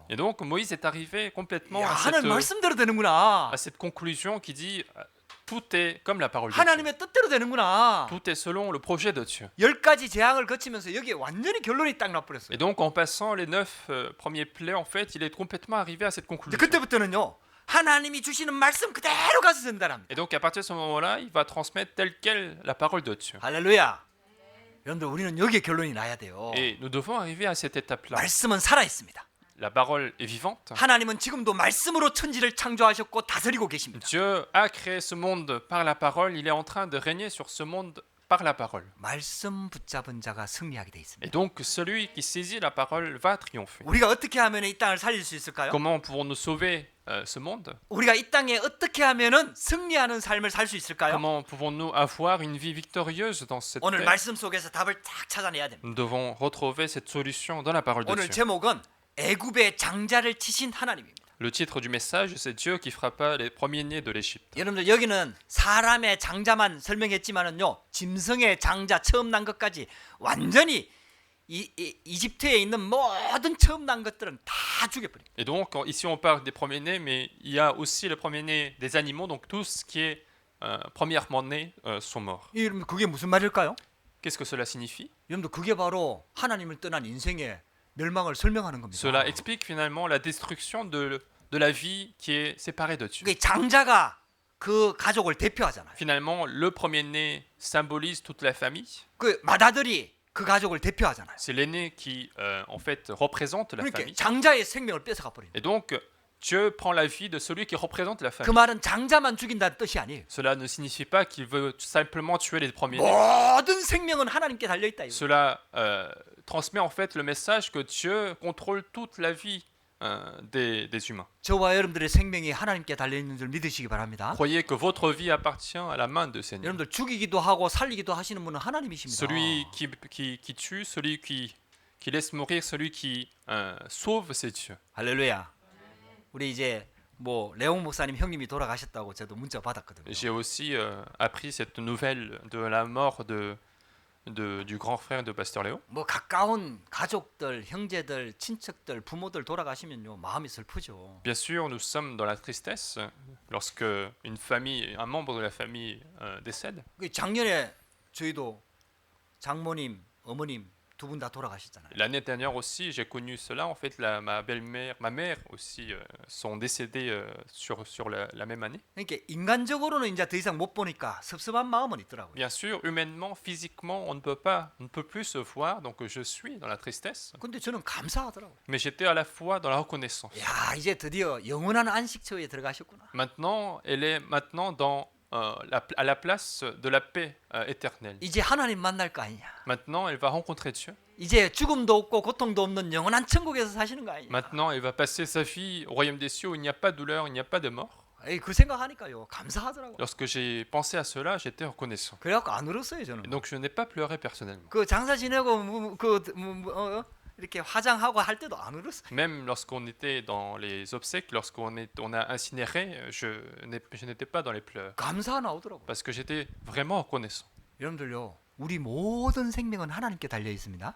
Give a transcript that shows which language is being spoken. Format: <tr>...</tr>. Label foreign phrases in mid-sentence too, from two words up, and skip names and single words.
<fr>Et donc Moïse est arrivé complètement</fr> <ko>야, 하나님 말씀대로 되는구나.</ko> <fr>à cette conclusion qui dit tout est comme la parole de Dieu.</fr> <ko>하나님의 뜻대로 되는구나.</ko> <fr>Tout est selon le projet de Dieu.</fr> <ko>10가지 재앙을 거치면서 여기에 완전히 결론이 딱 나버렸어요.</ko> <fr>Et donc en passant les 9 premiers plaies, en fait, il est complètement arrivé à cette</fr> <ko>이제</ko> <fr>conclusion.</fr> <ko>그때부터는요. 하나님이 주시는 말씀 그대로 가서 전달합니다.</ko> <fr>Et donc à partir de ce moment-là, il va transmettre telle quelle la parole de Dieu.</fr> <ko>할렐루야. 여러분들 우리는 여기에 결론이 나야 돼요.</ko> <fr>Et nous devons arriver à cette étape-là.</fr> <ko>말씀은 살아 있습니다.</ko> <fr>La parole est vivante.</fr> <ko>하나님은 지금도 말씀으로 천지를 창조하셨고 다스리고 계십니다.</ko> <fr>Dieu a créé ce monde par la parole. Il est en train de régner sur ce monde par la parole.</fr> <ko>말씀 붙잡은 자가 승리하게 돼</ko> <fr>Et</fr> <ko>있습니다.</ko> <fr>donc celui qui saisit la parole va triompher.</fr> <ko>우리가 어떻게 하면 이 땅을 살릴 수 있을까요?</ko> <fr>Comment pouvons-nous sauver ce monde?</fr> <ko>우리가 이 땅에 어떻게 하면은 승리하는 삶을 살 수 있을까요?</ko> <fr>Comment pouvons-nous avoir une vie victorieuse dans cette</fr> <ko>오늘</ko> <fr>terre?</fr> <ko>말씀 속에서 답을 딱 찾아내야 됩니다.</ko> <fr>Nous devons retrouver cette solution dans la parole de</fr> <ko>오늘</ko> <fr>Dieu.</fr> <ko>제목은 애굽의 장자를 치신 하나님입니다.</ko> <fr>Le titre du message, c'est Dieu qui frappa les premiers-nés de l'Égypte.</fr> <ko>여러분들 여기는 사람의 장자만 설명했지만은요 짐승의 장자 처음 난 것까지 완전히 이집트에 있는 모든 처음 난 것들은 다 죽여버립니다.</ko> <fr>Et donc, ici on parle des premiers-nés, mais il y a aussi les premiers-nés des animaux, donc tout ce qui est premièrement né sont morts.</fr> <ko>여러분 그게 무슨 말일까요?</ko> <fr>Qu'est-ce que cela signifie?</fr> <ko>여러분들 그게 바로 하나님을 떠난 인생의 멸망을 설명하는 겁니다.</ko> <fr>Cela explique finalement la destruction de la vie qui est séparée de Dieu.</fr> <ko>그게 장자가 그 가족을 대표하잖아요.</ko> <fr>Finalement, le premier-né symbolise toute la famille.</fr> <ko>그 맏아들이 그 가족을 대표하잖아요.</ko> <fr>C'est l'aîné qui, en fait, représente la</fr> <ko>그러니까</ko> <fr>famille.</fr> <ko>장자의 생명을 뺏어가 버립니다.</ko> <fr>Et donc, Dieu prend la vie de celui qui représente la</fr> <ko>그</ko> <fr>famille.</fr> <ko>말은 장자만 죽인다는 뜻이 아니에요.</ko> <fr>Cela ne signifie pas qu'il veut simplement tuer les premiers-nés.</fr> <ko>모든 생명은 하나님께 달려 있다.</ko> <fr>Cela transmet en fait le message que Dieu contrôle toute la vie des humains.</fr> <ko>저와 여러분들의 생명이 하나님께 달려 있는 줄 믿으시기 바랍니다.</ko> <fr>Croyez que votre vie appartient à la main de Seigneur.</fr> <ko>여러분들 죽이기도 하고 살리기도 하시는 분은 하나님이십니다.</ko> <fr>Celui qui tue, celui qui laisse mourir, celui qui sauve, c'est Dieu.</fr> <ko>할렐루야. 우리 이제 뭐 레옹 목사님 형님이 돌아가셨다고 저도 문자 받았거든요.</ko> <fr>J'ai aussi appris cette nouvelle de la mort du grand frère de Pasteur Léo.</fr> <ko>뭐 가까운 가족들, 형제들, 친척들, 부모들 돌아가시면요 마음이 슬프죠.</ko> <fr>Bien sûr, nous sommes dans la tristesse lorsque une famille, un membre de la famille décède.</fr> <ko>그 작년에 저희도 장모님, 어머님 두 분 다 돌아가셨잖아요.</ko> <fr>L'année dernière aussi, j'ai connu cela. En fait, ma belle-mère, ma mère aussi sont décédées sur la même année.</fr> <ko>그러니까 인간적으로는 이제 더 이상 못 보니까 섭섭한 마음은 있더라고요.</ko> <fr>Bien sûr, humainement, physiquement, on ne peut plus se voir, donc je suis dans la tristesse.</fr> <ko>근데 저는 감사하더라고요.</ko> <fr>Mais j'étais à la fois dans la reconnaissance.</fr> <ko>야, 이제 드디어 영원한 안식처에 들어가셨구나.</ko> <fr>Maintenant, elle est maintenant à la place de la paix éternelle.</fr> <ko>이제 하나님 만날 거 아니냐.</ko> <fr>Maintenant, elle va rencontrer Dieu.</fr> <ko>이제 죽음도 없고 고통도 없는 영원한 천국에서 사시는 거 아니냐.</ko> <fr>Maintenant, elle va passer sa vie au royaume des cieux où il n'y a pas de douleur, il n'y a pas de mort.</fr> <ko>에이, 그 생각하니까요 감사하더라고요.</ko> <fr>Lorsque j'ai pensé à cela, j'étais reconnaissant.</fr> <ko>그래갖고 안 울었어요 저는.</ko> <fr>Et donc, je n'ai pas pleuré personnellement.</fr> <ko>그 장사 지내고 이렇게 화장하고 할 때도 안 울었어요.</ko> <fr>Même lorsqu'on était dans les obsèques, lorsqu'on a incinéré, je n'étais pas dans les pleurs.</fr> <ko>감사 나오더라고요.</ko> <fr>Parce que j'étais vraiment reconnaissant.</fr> <ko>여러분들요, 우리 모든 생명은 하나님께 달려 있습니다.</ko>